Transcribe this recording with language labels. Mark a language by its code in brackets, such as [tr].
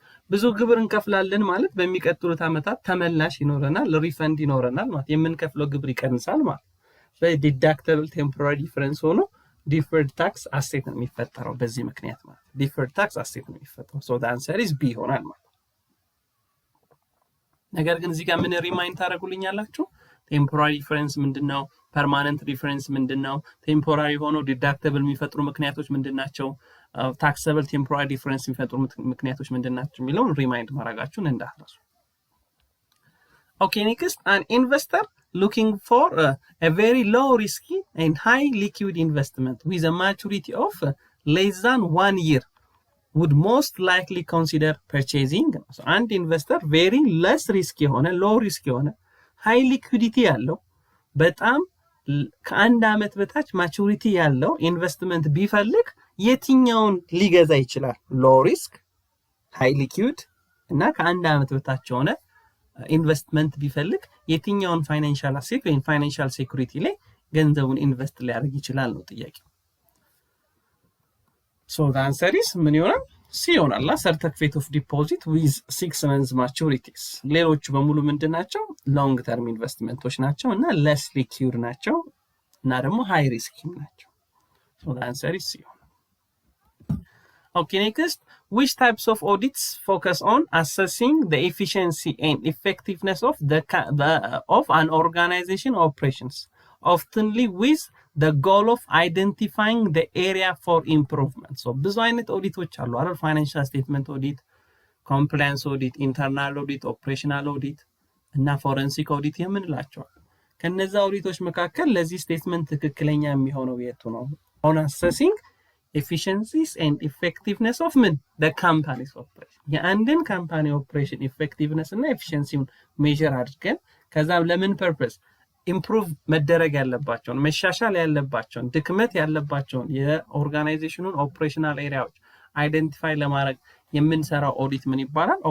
[am] ብዙ ግብር እንከፍላለን ማለት በሚቀጥሉት ዓመታት ተመላሽ ይኖረናል፣ ሪፈንድ ይኖረናል ማለት የምንከፍለው ግብር ይቀንሳል ማለት። ስለዚህ ዲዳክተብል ቴምፖራሪ ዲፈረንስ ሆኖ ዲፈርድ ታክስ አሴት ነው የሚፈጠረው በዚህ ምክንያት ማለት ዲፈርድ ታክስ አሴት ነው የሚፈጠረው። ሶ [en] the answer is B [am] ይሆናል ማለት። ነገር ግን እዚህ ጋር ምን ሪማይንድ ታደርጉልኛላችሁ? ቴምፖራሪ ዲፈረንስ ምንድነው? ፐርማነንት ዲፈረንስ ምንድነው? ቴምፖራሪ ሆኖ ዲዳክተብል የሚፈጥሩ ምክንያቶች ምንድናቸው? ታክሰብል ቴምፖራሪ ዲፈረንስ የሚፈጥሩ ምክንያቶች ምንድናቸው የሚለውን ሪማይንድ ማድረጋችሁን እንዳትረሱ። [en] Okay, next, an investor looking for a very low risky and high liquid investment with a maturity of less than 1 year would most likely consider purchasing. So, an investor very less risky low risky high liquidity [am] ያለው በጣም ከአንድ አመት በታች ማቹሪቲ ያለው ኢንቨስትመንት ቢፈልግ የትኛውን ሊገዛ ይችላል? ሎው ሪስክ ሃይ ሊኩዊድ እና ከአንድ አመት በታች ሆነ ኢንቨስትመንት ቢፈልግ የትኛውን ፋይናንሻል አሴት ወይም ፋይናንሻል ሴኩሪቲ ላይ ገንዘቡን ኢንቨስት ሊያደርግ ይችላል ነው ጥያቄው። [en] So the answer is [am] ምን ይሆናል? ሲ ይሆናል። ሰርቲፊኬት ኦፍ ዲፖዚት ዊዝ [en] 6 months maturities። [am] ሌሎቹ በሙሉ ምንድናቸው? ሎንግ ተርም ኢንቨስትመንቶች ናቸው እና [en] less liquid [am] ናቸው እና ደግሞ [en] high risk [am] ናቸው። [en] So the answer is C. Okay, next, which types of audits focus on assessing the efficiency and effectiveness of of an organization operations, oftenly with the goal of identifying the area for improvement? [am] So ብዙ አይነት ኦዲቶች አሉ አይደል? ፋይናንሻል ስቴትመንት ኦዲት፣ ኮምፕላያንስ ኦዲት፣ ኢንተርናል ኦዲት፣ ኦፕሬሽናል ኦዲት እና ፎረንሲክ ኦዲት የምንላቸው። ከነዛ ኦዲቶች መካከል ለዚህ ስቴትመንት ትክክለኛ የሚሆነው የቱ ነው? [en] on assessing efficiencies and effectiveness of the company's operation። [am] የአንድን ካምፓኒ ኦፕሬሽን ኢፌክቲቭነስ እና ኤፊሺየንሲውን ሜዠር አድርገን ከዛ ለምን ፐርፐስ ኢምፕሩቭ መደረግ ያለባቸውን መሻሻል ያለባቸውን ድክመት ያለባቸውን የኦርጋናይዜሽኑን ኦፕሬሽናል ኤሪያዎች አይደንቲፋይ ለማድረግ የምንሰራው ኦዲት ምን ይባላል?